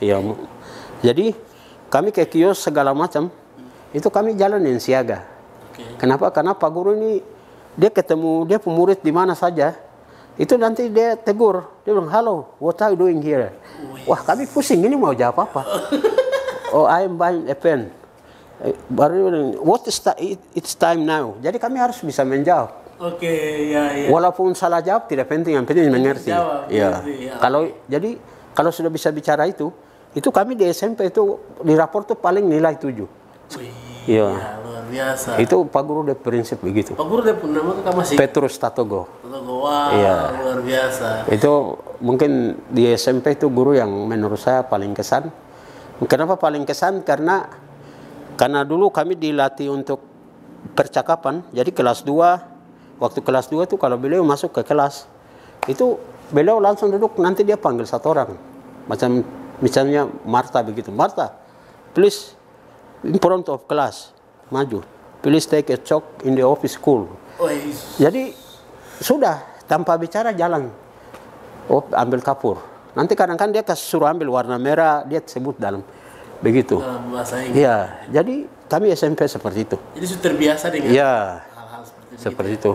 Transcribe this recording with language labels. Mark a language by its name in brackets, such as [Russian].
[Indonesian] Iya. Jadi kami ke kios segala macam, itu kami jalanin siaga. Oke. Kenapa? Karena Pak guru ini dia ketemu dia pemurid di mana saja, itu nanti dia tegur, dia bilang, "Halo, [English] what are you doing here?" [Indonesian] Wah, kami pusing, ini mau jawab apa? [English] Oh, I am buying a pen. [Indonesian] Baru [English] what is it's time now. [Indonesian] Jadi kami harus bisa menjawab. Oke, ya. Walaupun salah jawab tidak penting, yang penting mengerti. Jawab, Ya. mengerti, ya. Kalau sudah bisa bicara itu kami di SMP itu di rapor tuh paling nilai 7. Wih, Iya. ya, luar biasa. Itu Pak guru dia prinsip begitu. Pak guru dia pun nama kakak masih. Petrus Tatogo. Wah, Iya. luar biasa. Itu mungkin di SMP itu guru yang menurut saya paling kesan. Kenapa paling kesan? Karena dulu kami dilatih untuk percakapan. Jadi kelas 2, waktu kelas 2 itu kalau beliau masuk ke kelas, itu beliau langsung duduk, nanti dia panggil 1 orang. Macam misalnya [English] Marta [Indonesian] begitu. [English] Marta, please in front of class, [Indonesian] maju. [English] Please take a chalk in the office school. Wih. [Indonesian] Jadi sudah tanpa bicara jalan. Oh, ambil kapur. Nanti kadang-kadang dia suruh ambil warna merah, dia sebut dalam begitu. Dalam bahasa Inggris. Iya, jadi kami SMP seperti itu. Jadi sudah terbiasa dengan Iya, hal-hal seperti itu.